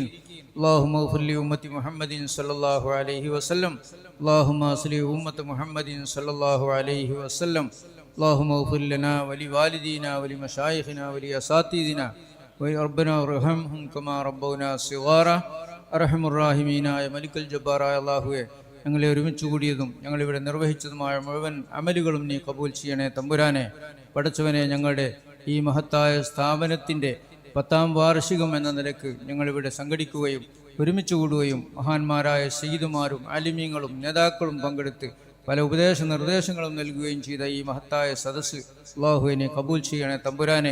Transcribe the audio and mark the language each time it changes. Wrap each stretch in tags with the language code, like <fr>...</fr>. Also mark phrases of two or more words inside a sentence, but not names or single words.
<ar>اللهم اغفر لأمة محمد صلى الله عليه وسلم. اللهم أصلح أمة محمد صلى الله عليه وسلم. اللهم اغفر لنا ولوالدينا ولمشايخنا ولأساتذتنا وربنا ارحمهم كما ربونا صغارا.</ar> <ml>അർഹമുർറാഹിമീനായ മലിക്കൽ ജബ്ബാറായ അല്ലാഹുവേ, ഞങ്ങളെ ഒരുമിച്ച് കൂടിയതും ഞങ്ങളിവിടെ നിർവഹിച്ചതുമായ മുഴുവൻ അമലുകളും നീ കബൂൽ ചെയ്യണേ തമ്പുരാനെ. പടച്ചവനെ, ഞങ്ങളുടെ ഈ മഹത്തായ സ്ഥാപനത്തിൻ്റെ 10ാം വാർഷികം എന്ന നിലക്ക് ഞങ്ങളിവിടെ സംഘടിക്കുകയും ഒരുമിച്ച് കൂടുകയും മഹാന്മാരായ സയ്യിദുമാരും ആലിമീങ്ങളും നേതാക്കളും പങ്കെടുത്ത് പല ഉപദേശ നിർദ്ദേശങ്ങളും നൽകുകയും ചെയ്ത ഈ മഹത്തായ സദസ്സ് അല്ലാഹുവിനെ കബൂൽ ചെയ്യണേ തമ്പുരാനെ.</ml>